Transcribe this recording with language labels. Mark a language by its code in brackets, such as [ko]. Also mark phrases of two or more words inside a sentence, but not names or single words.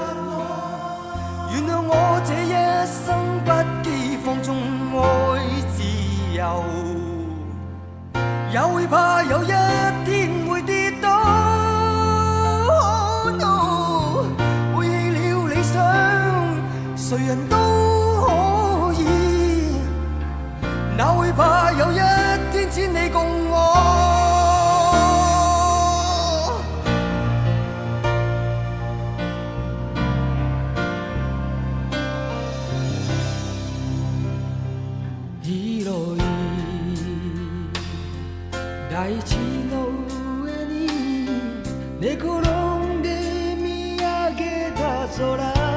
[yue] 原諒我這一生不羈放縱愛自由，也會怕有一天會跌倒。 [en] Oh no， [yue] 背棄了理想，誰人都可以，哪會怕有一天只你共我。 [ja] 広い大地の上に寝転んで見上げた空、